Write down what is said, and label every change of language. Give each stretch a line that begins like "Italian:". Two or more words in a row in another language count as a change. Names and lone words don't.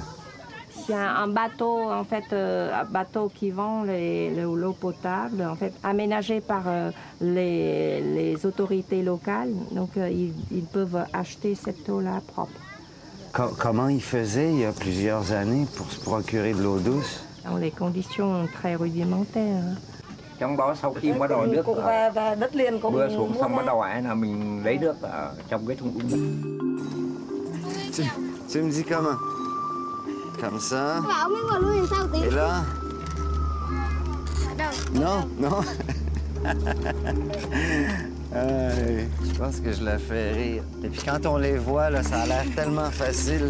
French: Il y a un bateau, en fait, un bateau qui vend l'eau potable, en fait, aménagé par les autorités locales. Donc, ils peuvent acheter cette eau-là propre. Comment ils faisaient il y a plusieurs années pour se procurer de l'eau douce? Dans les conditions très rudimentaires.
Vietnamese: Trong đó sau khi bắt đầu nước mưa xuống xong bắt đầu là mình lấy nước ở trong cái thùng đun.
French: Tu me dis comment? Comme ça. Et là? Non, non. Je pense que je la fais rire. Et puis quand on les voit, là, ça a l'air tellement facile.